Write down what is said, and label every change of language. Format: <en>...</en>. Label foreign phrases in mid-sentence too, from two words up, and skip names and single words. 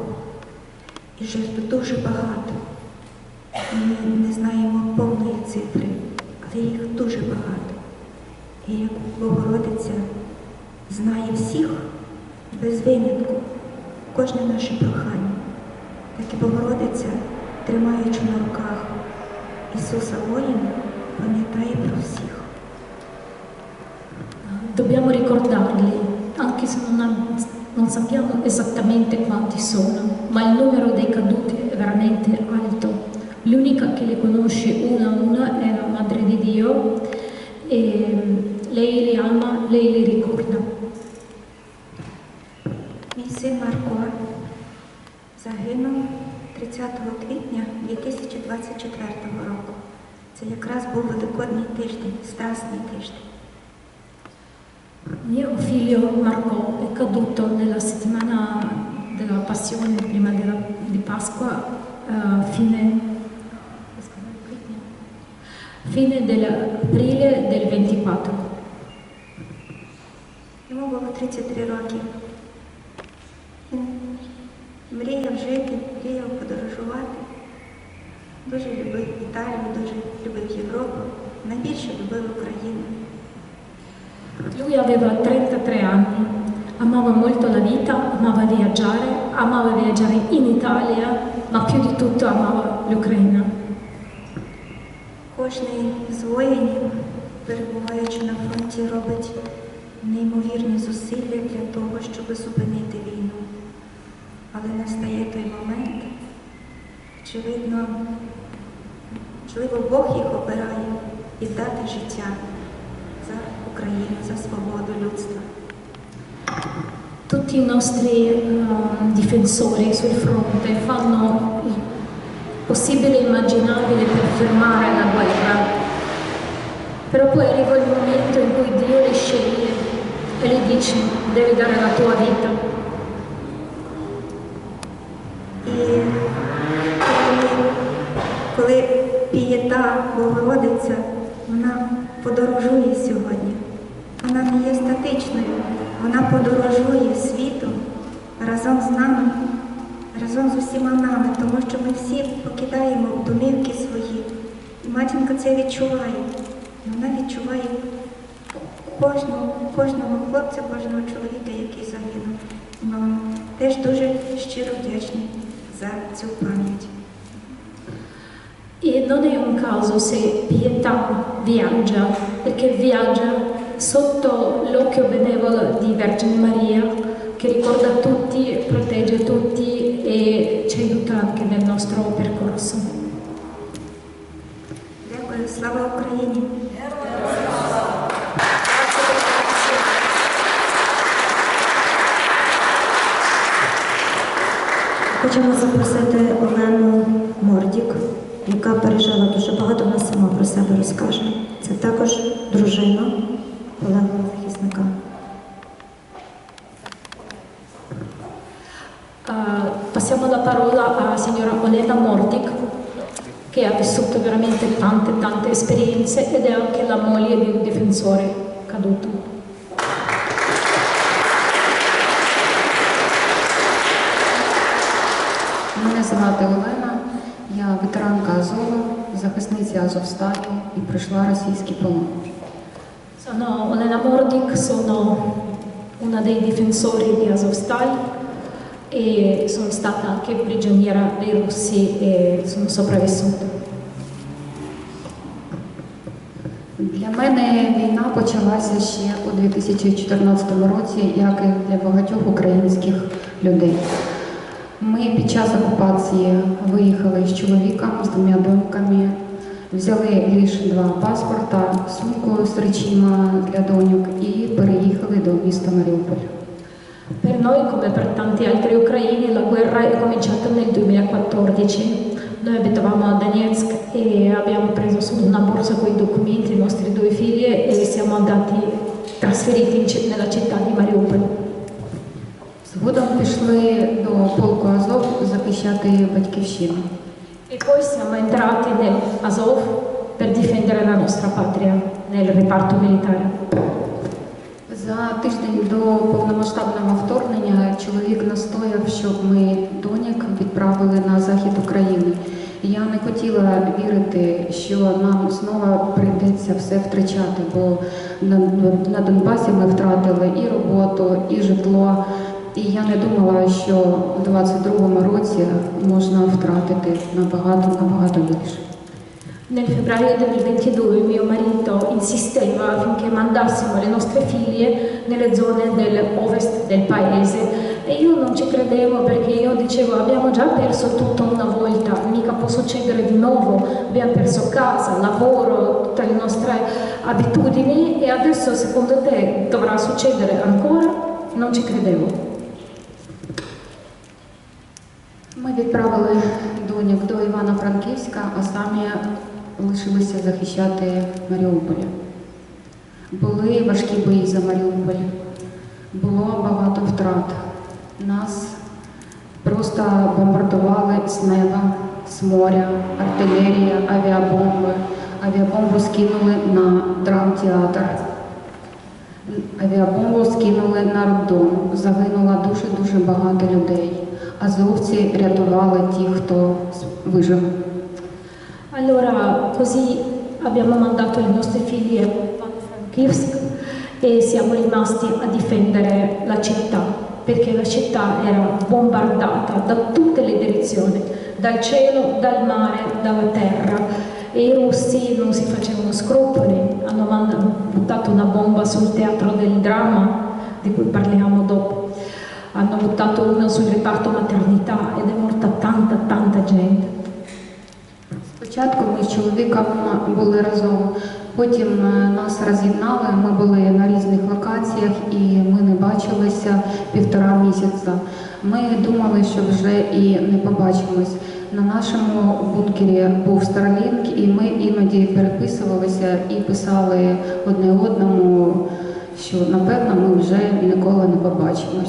<uk>І жертв дуже багато. Ми не знаємо повної цифри, але їх дуже багато. І як Богородиця знає всіх, без винятку, кожне наше прохання, так і Богородиця, тримаючи на руках Ісуса воїна, пам'ятає про всіх.</uk> <it>Dobbiamo ricordarli, anche se non sappiamo esattamente quanti sono, ma il numero dei caduti è veramente alto. L'unica che li conosce una a una è la Madre di Dio e lei li ama, lei li ricorda.</it> <uk>Мій син Марко загинув 30 квітня 2024 року. Це якраз був Великодній тиждень, Страсний тиждень.</uk> <it>Mio figlio Marco è caduto nella settimana della Passione, prima di Pasqua, fine dell'aprile del 24.</it> <uk>Йому було 33 роки. Він мріяв жити, мріяв подорожувати. Дуже любив Італію, дуже любив Європу, найбільше любив Україну.</uk> <it>Lui aveva 33 anni, amava molto la vita, amava viaggiare in Italia, ma più di tutto amava l'Ucraina.</it> <uk>Кожний з воїнів, перебуваючи на фронті, робить неймовірні зусилля для того, щоб зупинити війну. Але настає той момент, очевидно, можливо, Бог їх обирає віддати життя за Україну, за свободу людства.</uk> <it>Tutti i nostri difensori sul fronte fanno il possibile e immaginabile per fermare la guerra, però poi arriva il momento in cui Dio li sceglie e gli dice devi dare la tua vita.</it> <uk>І коли пієта Богородиця, вона подорожує сьогодні. Вона не є статичною, вона подорожує світом разом з нами, разом з усіма нами, тому що ми всі покидаємо домівки свої. І матінка це відчуває. Вона відчуває кожного хлопця, кожного чоловіка, який загинув. І ми вам теж дуже щиро вдячні за цю пам'ять.</uk> <it>E non è un caso se Pietà viaggia, perché viaggia sotto l'occhio benevolo di Vergine Maria, che ricorda tutti, protegge tutti e ci aiuta anche nel nostro percorso.</it> <uk>Дякую, слава Україні! Хочемо запросити Олену Мордік, яка пережила дуже багато, вона сама про себе розкаже. Це також дружина полеглого захисника.</uk> <it>Passiamo la parola a signora Olena Mortic, che ha vissuto veramente tante esperienze ed è anche la moglie di un difensore caduto.</it> <uk>Мене звати Олена, я ветеранка Азова, захисниця Азовсталі і пройшла російський полон.</uk> <it>Sono Olena Mordic, sono una dei difensori di Azovstal e sono stata anche prigioniera dei russi e sono sopravvissuta.</it> <uk>Для мене війна почалася ще у 2014 році, як і для багатьох українських людей. Ми під час окупації виїхали з чоловіком, з двома доньками, взяли лише 2 паспорта, сумку з речима для доньок і переїхали до міста Маріуполь.</uk> <it>Per noi, come per tanti altri ucraini, la guerra è cominciata nel 2014. Noi abitavamo a Donetsk e abbiamo preso solo una borsa con i documenti, i nostri 2 figli e siamo andati trasferiti nella città di Mariupol.</it> <uk>Згодом пішли до полку Азов захищати батьківщину.</uk> <it>E poi siamo entrati nel Azov per difendere la nostra patria nel reparto militare.</it> <uk>За тиждень до повномасштабного вторгнення чоловік настояв, щоб ми доньок відправили на захід України. Я не хотіла вірити, що нам знову прийдеться все втрачати, бо на Донбасі ми втратили і роботу, і житло, І я не думала, що у 22-му році можна втратити набагато більше.</uk> <it>Nel febbraio del 22 mio marito insisteva affinché mandassimo le nostre figlie nelle zone dell'ovest del paese e io non ci credevo perché io dicevo abbiamo già perso tutto una volta, mica può succedere di nuovo, abbiamo perso casa, lavoro, tutte le nostre abitudini e adesso secondo te dovrà succedere ancora? Non ci credevo.</it> <uk>Ми відправили доньок до Івано-Франківська, а самі лишилися захищати Маріуполь. Були важкі бої за Маріуполь, було багато втрат. Нас просто бомбардували з неба, з моря, артилерія, авіабомби. Авіабомбу скинули на драмтеатр. Авіабомбу скинули на роддом. Загинуло дуже багато людей. Азовці рятували ті, хто вижив.</uk> <it>Allora, così abbiamo mandato le nostre figlie a Frankivsk e siamo rimasti a difendere la città, perché la città era bombardata da tutte le direzioni, dal cielo, dal mare, dalla terra. E i russi non si facevano scrupoli, hanno buttato una bomba sul teatro del dramma, di cui parliamo dopo. Hanno buttato una sul reparto maternità ed è morta tanta gente.</it> <uk>Спочатку ми з чоловіком були разом, потім нас роз'єднали, ми були на різних локаціях і ми не бачилися 1,5 місяця. Ми думали, що вже і не побачимось. На нашому бункері був Starlink, і ми іноді переписувалися і писали одне одному, що напевно ми вже ніколи не побачимось.</uk>